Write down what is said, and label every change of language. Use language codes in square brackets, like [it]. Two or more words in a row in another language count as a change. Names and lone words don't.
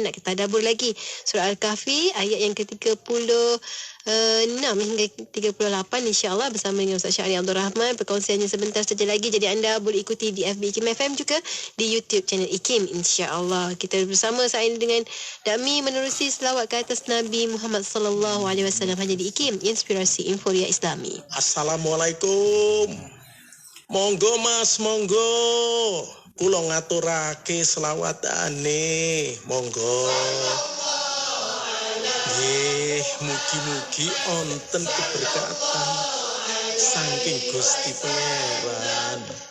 [ms] Nak kita tadabbur lagi surah Al-Kahfi ayat yang ke-36 hingga 38, [ar] إن شاء الله, [ms] bersama dengan Ustaz Syahri Abdul Rahman. Perkongsiannya sebentar saja lagi, jadi anda boleh ikuti di FB IKIM FM juga di YouTube channel IKIM, [ar] إن شاء الله. [ms] Kita bersama saat ini dengan Dami menerusi selawat ke atas Nabi Muhammad [ar] صلى الله عليه وسلم [ms] hanya di IKIM, Inspirasi Inforia Islami. [jv] Assalamualaikum. Monggo Mas, monggo. Kula ngaturake selawatane. Monggo. Nggih, mugi-mugi onten keberkatan saking Gusti Pangeran.